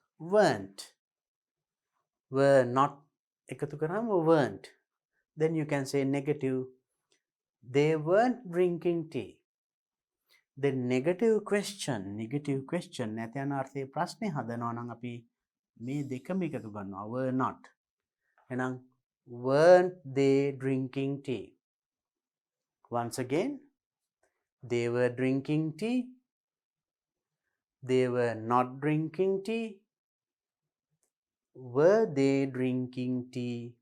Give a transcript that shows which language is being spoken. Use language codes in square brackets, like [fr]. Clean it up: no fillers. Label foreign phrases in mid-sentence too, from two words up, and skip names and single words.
[en] weren't. Were not [si] එකතු කරාම [en] weren't. Then you can say negative. They weren't drinking tea. The negative question [si] නැත යන අර්ථයේ ප්‍රශ්නේ හදනවා නම් අපි මේ දෙකම එකතු කරනවා. [en] Were not. එහෙනම් weren't they drinking tea? Once again, they were drinking tea. They were not drinking tea. Were they drinking tea?